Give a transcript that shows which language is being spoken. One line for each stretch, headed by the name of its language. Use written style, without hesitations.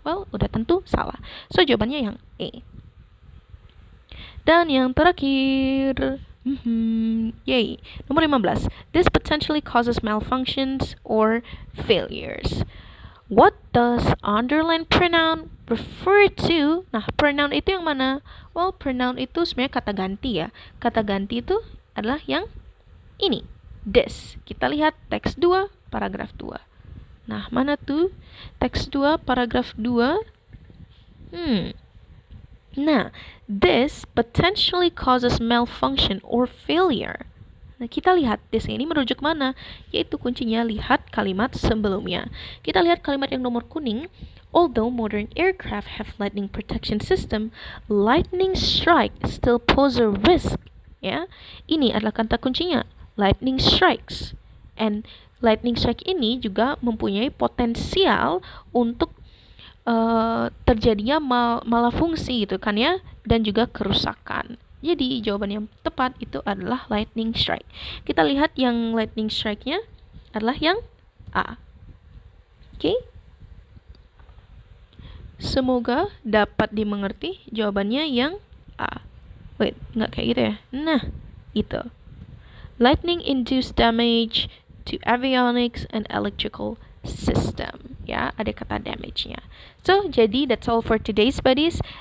Indonesian: Well, udah tentu salah. So jawabannya yang A. Dan yang terakhir, yay, nomor 15.
English: This potentially causes malfunctions or failures. What does underlined pronoun refer to?
Indonesian: Nah, pronoun itu yang mana? Well, pronoun itu sebenarnya kata ganti ya. Kata ganti itu adalah yang ini, this. Kita lihat teks 2, paragraf 2. Nah, mana tuh? Teks 2, paragraf 2.
English: Nah, this potentially causes malfunction or failure.
Indonesian: Nah, kita lihat di sini merujuk mana? Yaitu kuncinya lihat kalimat sebelumnya. Kita lihat kalimat yang nomor kuning.
English: Although modern aircraft have lightning protection system, lightning strike still pose a risk.
Indonesian: Ya, ini adalah kata kuncinya, lightning strikes. And lightning strike ini juga mempunyai potensial untuk terjadinya malafungsi gitu kan ya, dan juga kerusakan. Jadi jawaban yang tepat itu adalah lightning strike. Kita lihat yang lightning strike-nya adalah yang A. Oke? Semoga dapat dimengerti, jawabannya yang A. Wait, nggak kayak gitu ya? Nah, itu.
English: Lightning induced damage to avionics and electrical system.
Indonesian: Ya, ada kata damage-nya.
English: So,
Indonesian: jadi
English: that's all for today's buddies.